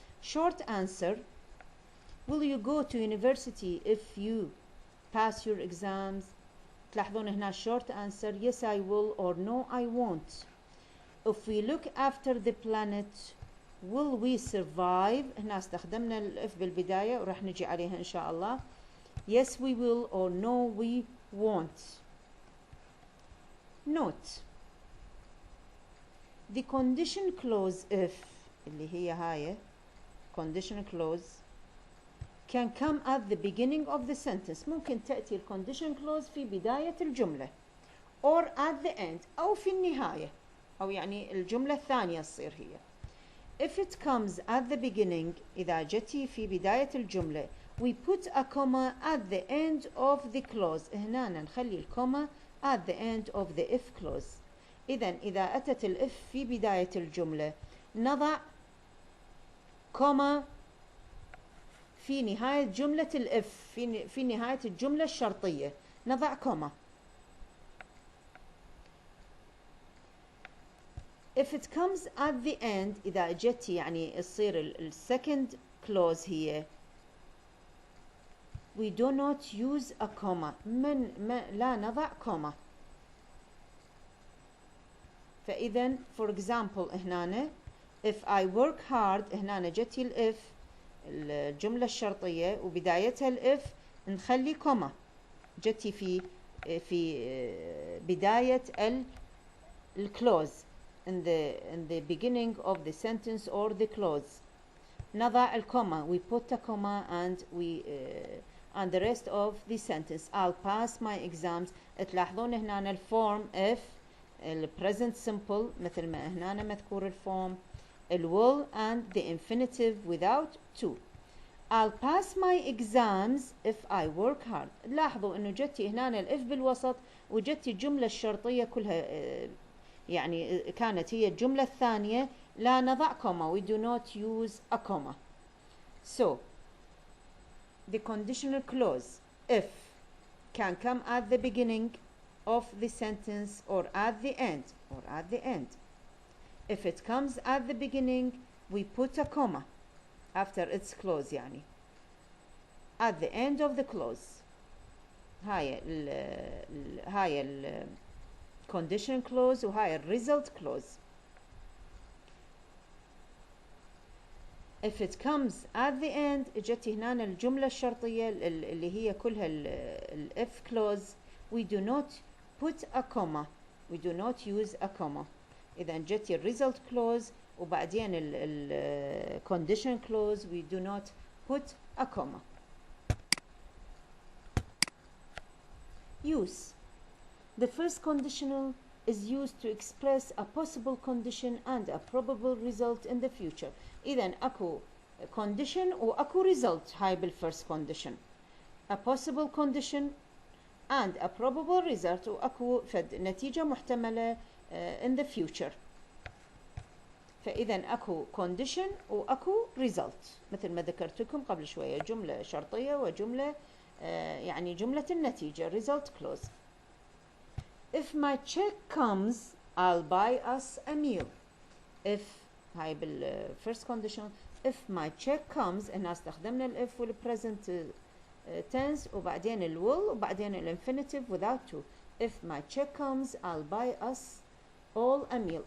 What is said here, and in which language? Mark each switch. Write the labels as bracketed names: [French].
[English] Short answer: will you go to university if you pass your exams? [Arabic] تلاحظون هنا [English] short answer yes I will or no I won't. If we look after the planet will we survive؟ [Arabic] هنا استخدمنا الإف بالبداية وراح نجي عليها إن شاء الله. [English] Yes we will or no we won't. Note: the condition clause if [Arabic] اللي هي هاي [English] condition clause can come at the beginning of the sentence. [Arabic] ممكن تأتي ال condition clause في بداية الجملة [English] or at the end [Arabic] أو في النهاية، أو يعني الجملة الثانية تصير هي. [English] If it comes at the beginning [Arabic] إذا جتي في بداية الجملة [English] we put a comma at the end of the clause. [Arabic] هنا نخلي الكوما [English] at the end of the if clause. [Arabic] إذا أتت الإف في بداية الجملة نضع كوما في نهاية جملة الإف، في نهاية الجملة الشرطية نضع كوما. [English] If it comes at the end [Arabic] إذا جت يعني تصير ال [English] second clause هي we do not use a comma. [Arabic] لا نضع كوما. فإذا [English] for example [Arabic] هنا [English] if I work hard [Arabic] هنا جتي الإف الجملة الشرطية وبدايتها الإف نخلي كوما، جتي في بداية الكلوز [English] in the beginning of the sentence or the clause [Arabic] نضع الكوما. [English] We put a comma and and the rest of the sentence I'll pass my exams. [Arabic] تلاحظون هنا الفورم if ال present simple مثل ما هنا مذكور الفورم، ال [English] will and the infinitive without to. I'll pass my exams if I work hard. [Arabic] لاحظوا انه جتي هنا الإف بالوسط وجتي الجملة الشرطية كلها يعني كانت هي الجملة الثانية لا نضع كوما. [English] We do not use a comma. So the conditional clause if can come at the beginning of the sentence or at the end If it comes at the beginning we put a comma after its clause [Arabic] يعني [English] at the end of the clause. [Arabic] هاي ال condition clause وهاي ال result clause. [English] If it comes at the end [Arabic] اجت هنا الجملة الشرطية اللي هي كلها ال [English] if clause we do not put a comma. We do not use a comma. [Arabic] إذا جت ال [English] result clause وبعدين ال condition clause we do not put a comma. Use: the first conditional is used to express a possible condition and a probable result in the future. [Arabic] إذا أكو condition وأكو result هاي بالfirst condition. [English] A possible condition and a probable result [Arabic] وأكو فد نتيجة محتملة [English] in the future. [Arabic] فإذا أكو condition وأكو result مثل ما ذكرت لكم قبل شوية، جملة شرطية وجملة يعني جملة النتيجة result clause. [English] If my check comes I'll buy us a meal. If هاي بالfirst condition if my check comes [Arabic] هنا استخدمنا ال [English] if وال present tense وبعدين ال will وبعدين ال infinitive without to. If my check comes I'll buy us all a meal.